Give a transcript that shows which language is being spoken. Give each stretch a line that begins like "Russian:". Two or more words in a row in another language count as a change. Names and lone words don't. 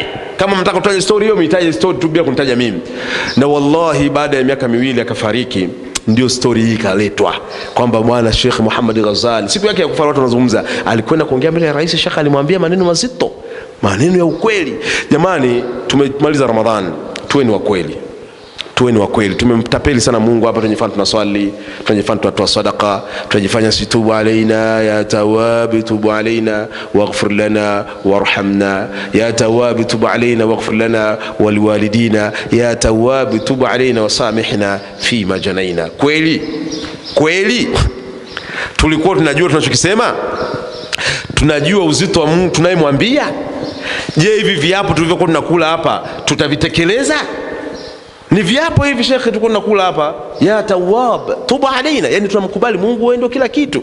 Swahili: Kama mtaka kutaja story hiyo, mitaje story tu bila kunitaja mimi. Na wallahi baada ya miaka 2 akafariki, ndio story hii kaletwa kwamba bwana Sheikh Muhammad Ghazali siku yake ya kufa watu wanazungumza, alikwenda kuongea mbele ya rais. Sheikh alimwambia maneno mazito, maneno ya ukweli. Jamani, tumemaliza Ramadhani, tuweni wa kweli. Tuweni wa kweli. Tumemtapeli sana Mungu hapa, tunajifanya tunaswali, tunajifanya tunatoa sadaka, tunajifanya situbu
Arabic: علينا يا تواب تب علينا واغفر لنا وارحمنا, يا تواب تب علينا واغفر لنا ولوالدينا, يا تواب تب علينا وسامحنا فيما جنينا.
Swahili: Kweli kweli tulikuwa tunajua tunachokisema, tunajua uzito wa Mungu tunayemwambia. Je, hivi viapo tulivyokuwa tunakula hapa tutavitekeleza? Ni viapo hivi Sheikh tulikuwa tunakula hapa,
Arabic: يا تواب تب علينا,
Swahili: yani tunamkubali Mungu wewe ndio kila kitu.